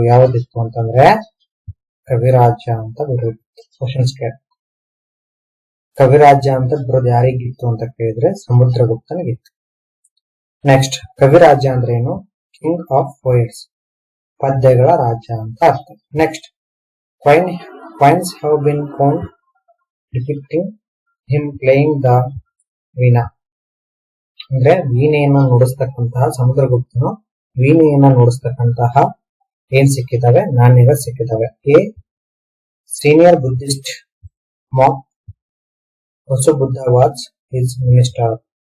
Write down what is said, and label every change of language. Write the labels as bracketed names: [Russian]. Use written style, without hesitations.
[Kannada] ಯಾವ್ದಿತ್ತು ಅಂತಂದ್ರೆ ಕವಿರಾಜ ಅಂತ ಬಿರುದಿತ್ತು. ಕ್ವಶನ್ಸ್ ಕೇಳ, ಕವಿರಾಜ ಅಂತ ಬಿರುದು ಯಾರಿಗಿತ್ತು ಅಂತ ಕೇಳಿದ್ರೆ ಸಮುದ್ರಗುಪ್ತನಿಗಿತ್ತು. ನೆಕ್ಸ್ಟ್, ಕವಿರಾಜ ಅಂದ್ರೆ ಏನು? [English] king of poets, [Kannada] ಪದ್ಯಗಳ ರಾಜ ಅಂತ ಅರ್ಥ. [English] Next, coins have been found depicting him playing the veena. [Kannada] ಅಂದ್ರೆ ವೀಣೆಯನ್ನ ನುಡಿಸ್ತಕ್ಕಂತಹ ಸಮುದ್ರಗುಪ್ತನು ವೀಣೆಯನ್ನ ನುಡಿಸ್ತಕ್ಕಂತಹ ಏನ್ ಸಿಕ್ಕಿದಾವೆ? ನಾಣ್ಯಗಳು ಸಿಕ್ಕಿದಾವೆ. [English] A senior Buddhist monk Vasubandhu was his minister.